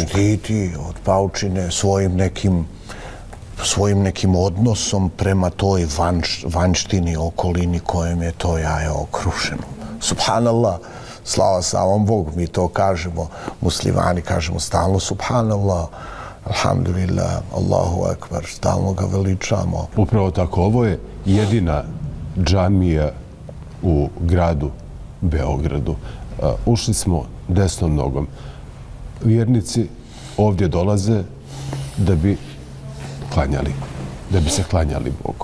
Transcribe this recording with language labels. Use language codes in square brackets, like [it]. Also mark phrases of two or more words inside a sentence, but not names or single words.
[bs] Štiti od paučine svojim nekim odnosom prema toj vanštini, okolini kojem je to jaje okrušeno. Subhanallah, slava samom Bogu, mi to kažemo, muslimani kažemo stalno [ar] سبحان الله الحمد لله الله أكبر, [bs] stalno ga veličamo. Upravo tako, ovo je jedina džamija u gradu Beogradu. Ušli smo desnom nogom. Vjernici ovdje dolaze da bi klanjali, da bi se klanjali Bogu.